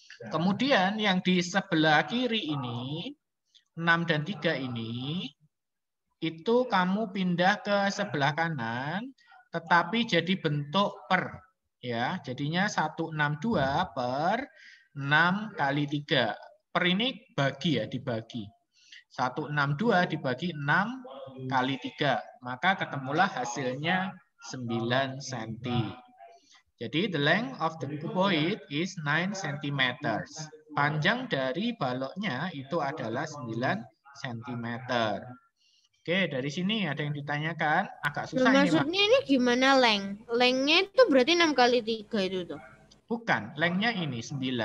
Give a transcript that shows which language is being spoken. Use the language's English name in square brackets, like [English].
[Indonesian] Kemudian yang di sebelah kiri ini 6 dan 3 ini itu kamu pindah ke sebelah kanan tetapi jadi bentuk per. Ya, jadinya 162 per 6 kali 3. Per ini bagi ya, dibagi. 162 dibagi 6 kali 3. Maka ketemulah hasilnya 9 cm. Jadi [English] the length of the cuboid is 9 cm. [Indonesian] Panjang dari baloknya itu adalah 9 cm. Oke, dari sini ada yang ditanyakan. Agak susah ini. Maksudnya ini gimana length? Lengthnya itu berarti 6 kali 3 itu tuh? Bukan, lengthnya ini 9.